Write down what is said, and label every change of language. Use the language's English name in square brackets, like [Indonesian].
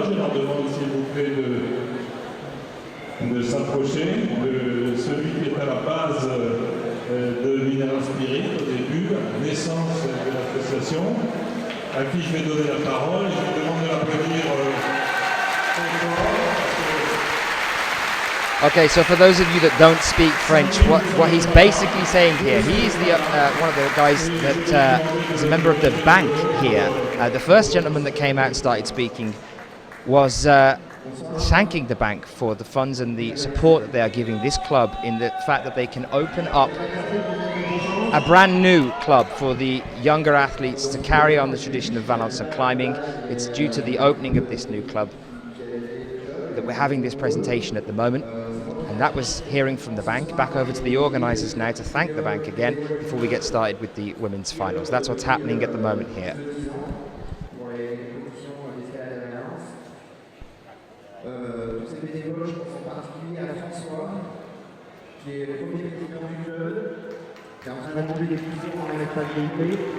[French] Je leur demande, s'il vous plaît, de s'approcher. Celui qui est à la base de Mineral Spirit, au début, à la naissance de l'association, à qui je vais donner la parole. Et je vais demander d'applaudir [English] Okay, so for those of you that don't speak French, what he's basically saying here, he's one of the guys that is a member of the bank here. The first gentleman that came out and started speaking was thanking the bank for the funds and the support that they are giving this club in the fact that they can open up a brand new club for the younger athletes to carry on the tradition of Valence and climbing. It's due to the opening of this new club that we're having this presentation at the moment. And that was hearing from the bank. Back over to the organisers now to thank the bank again before we get started with the women's finals. That's what's happening at the moment here. [French] Tous ces bénévoles, je pense en particulier à François, qui est le premier président du club, qui est en train de conduire des fusions dans l'espace véhiculé.